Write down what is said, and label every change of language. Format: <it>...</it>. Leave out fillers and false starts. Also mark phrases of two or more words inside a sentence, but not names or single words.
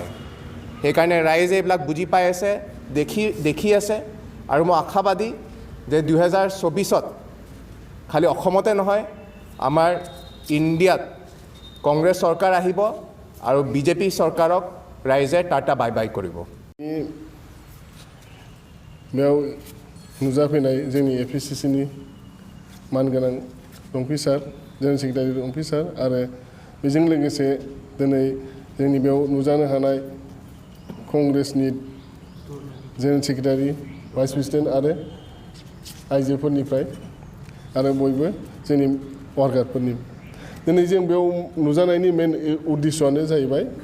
<as>সেইকাৰণে ৰাইজে এইবিলাক বুজি পাই আছে, দেখি আছে। আৰু মই আশাবাদী যে 2024ত খালি অসমতে নহয়, আমাৰ ইণ্ডিয়াত কংগ্ৰেছ চৰকাৰ আহিব আৰু বিজেপি চৰকাৰক ৰাইজে টাটা</as> <en>bye bye</en> <as>কৰিব।</as> <brx>बेयाव नुजाफैनाय जोंनि APCCनि मानगोनां अफिसार,</brx> <en>general secretary officer</en> <brx>आरो बेजों लोगोसे दिनै जोंनि बेयाव नुजानो हानाय कंग्रेसनि</brx> <en>general secretary, vice president</en> <brx>आरो आइजोफोरनिफ्राय आरो बयबो जोंनि वार्कारफोरनि दिनै जों बेयाव नुजानायनि मेन उद्देश्यआनो जाहैबाय</brx>